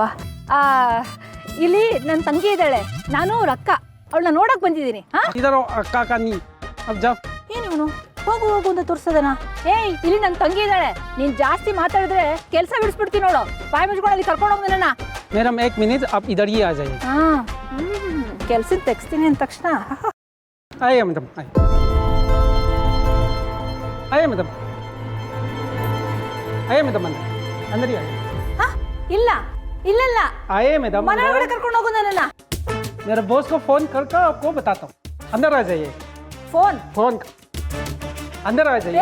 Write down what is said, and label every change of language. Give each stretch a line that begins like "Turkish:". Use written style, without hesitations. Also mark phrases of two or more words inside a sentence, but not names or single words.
Kannada: ಇಲ್ಲಿ ನನ್ನ ತಂಗಿ ಇದ್ದಾಳೆ, ನಾನು ಅವ್ರ ಅಕ್ಕ. ಅವಳನ್ನ ನೋಡಕ್ ಬಂದಿದ್ದೀನಿ. ಇದಾರೋ ಅಕ್ಕ ನೀ
Hindi: अब जा.
Kannada: ಏನು ಇವನು ಹೋಗು ಹೋಗು ಅಂತ ತೋರಿಸೋದನ? ಏಯ್, ಇಲ್ಲಿ ನನ್ನ ತಂಗಿ ಇದ್ದಾಳೆ. ನೀನ್ ಜಾಸ್ತಿ ಮಾತಾಡಿದ್ರೆ ಕೆಲಸ ಬಿಡಿಸ್ಬಿಡ್ತೀನಿ ನೋಡು. ಬಾಯಿ ಮುಚ್ಕೊಂಡು ಅಲ್ಲಿ ಕರ್ಕೊಂಡು ಹೋಗ್ ನನ್ನ.
English: madam 1 minute
Hindi: आप इधर ही आ जाइए.
Kannada: ಕೆಲ್ಸಕ್ಕೆ ತೆಗಿಸ್ತೀನಿ ಅಂದ ತಕ್ಷಣ
Hindi: आइए मैडम, आइए मैडम, आइए मैडम, अंदर ही आइए.
Kannada: ಇಲ್ಲ ಇಲ್ಲ
Hindi: आइए मैडम,
Kannada: ಮನೆ ಒಳಗಡೆ ಕರ್ಕೊಂಡು ಹೋಗು ನನ್ನ.
Hindi: मेरे बॉस को फोन करके आपको बताता हूँ. अंदर आ जाइए. फोन अंदर आ जाइए.